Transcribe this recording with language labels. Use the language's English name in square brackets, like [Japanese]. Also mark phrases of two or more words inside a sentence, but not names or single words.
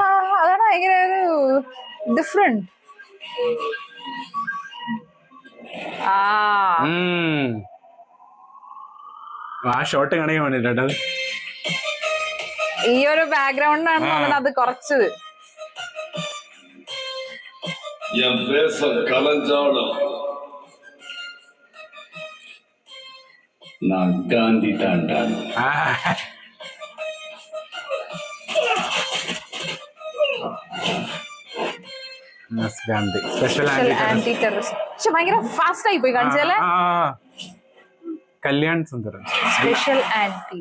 [Malayalam] അതാണ് ഭയങ്കര ഒരു ഡിഫറെന്റ്. ആ ഷോട്ട് കാണിക്കാൻ വേണ്ടിട്ട് ഈ ഒരു ബാക്ക്ഗ്രൗണ്ടാണ് തോന്നുന്നത് അത് കുറച്ചത്. [Tamil] என் பேச கலஞ்சாலும் நான் காந்தி தாண்டா. [Malayalam] ഗാന്ധി സ്പെഷ്യൽ [English] anti terrorist. [Malayalam] പക്ഷെ ഭയങ്കര ഫാസ്റ്റ് ആയി പോയി കാണിച്ചല്ലേ. കല്യാൺ സുന്ദർ [English] special anti